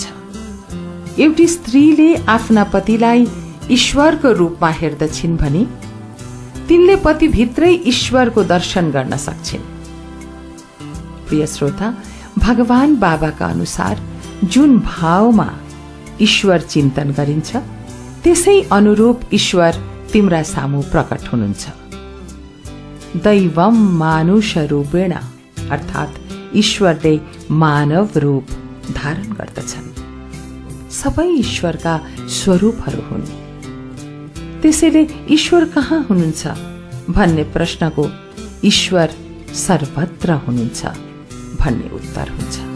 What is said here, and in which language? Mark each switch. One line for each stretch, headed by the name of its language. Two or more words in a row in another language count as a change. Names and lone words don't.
Nepali: एउटी स्त्रीले आफ्ना पतिलाई ईश्वरको रूपमा हेर्दछिन् भने तिनले पतिभित्रै ईश्वरको दर्शन गर्न सक्छिन्। प्रिय श्रोता, भगवान बाबाका अनुसार जुन भावमा ईश्वर चिन्तन गरिन्छ त्यसै अनुरूप ईश्वर तिम्रा सामु प्रकट हुनुहुन्छ।
Sanskrit: दैवम मानुष रूपेण
Nepali: अर्थात् ईश्वरले मानव रूप धारण गर्दछन्। सबै ईश्वरका स्वरूपहरू हुन्। त्यसैले ईश्वर कहाँ हुनुहुन्छ भन्ने प्रश्नको ईश्वर सर्वत्र हुनुहुन्छ भन्ने उत्तर हुन्छ।